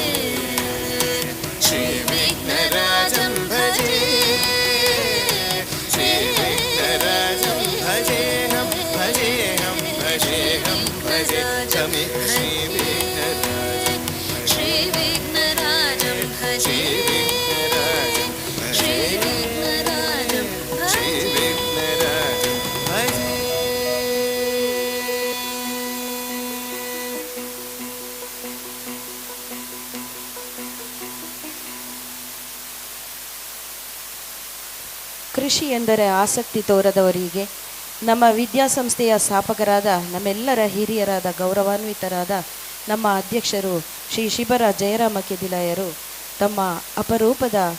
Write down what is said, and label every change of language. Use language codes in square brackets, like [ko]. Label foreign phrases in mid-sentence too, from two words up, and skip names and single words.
[sa] श्रीविघ्नराजं भजे श्रीविघ्नराजं भजेऽहं भजेऽहं भजेऽहं भजे तमिह श्रीविघ्नराजं श्रीविघ्नराजं भजे श्रीविघ्नराजं श्रीविघ्नराजं भजे [kn] ಕೃಷಿ ಎಂದರೆ ಆಸಕ್ತಿ ತೋರದವರಿಗೆ ನಮ್ಮ ವಿದ್ಯಾಸಂಸ್ಥೆಯ ಸ್ಥಾಪಕರಾದ ನಮ್ಮೆಲ್ಲರ ಹಿರಿಯರಾದ ಗೌರವಾನ್ವಿತರಾದ ನಮ್ಮ ಅಧ್ಯಕ್ಷರು ಶ್ರೀ ಶಿಬರ ಜಯರಾಮ ಕೆದಿಲಾಯರು ತಮ್ಮ ಅಪರೂಪದ